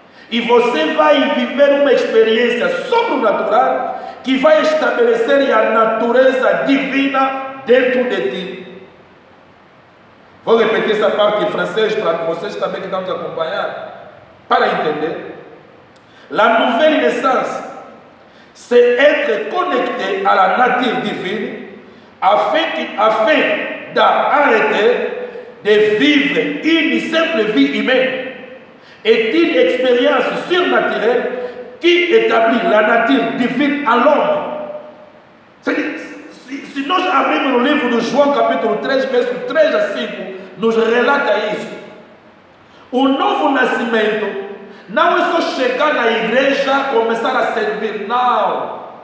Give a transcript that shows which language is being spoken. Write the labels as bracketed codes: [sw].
[pt] E você vai viver uma experiência sobrenatural que vai estabelecer a natureza divina dentro de ti. Vou repetir essa parte em francês para vocês também que estão nos acompanhando, para entender. [fr] La nouvelle naissance, c'est être connecté à la nature divine afin d'arrêter de vivre une simple vie humaine. Est une expérience surnaturelle qui établit la nature divine à l'homme. [pt] Se nós abrirmos o livro de João capítulo 3, verso 3 a 5, nos relata isso. O novo nascimento não é só chegar na igreja e começar a servir. Não.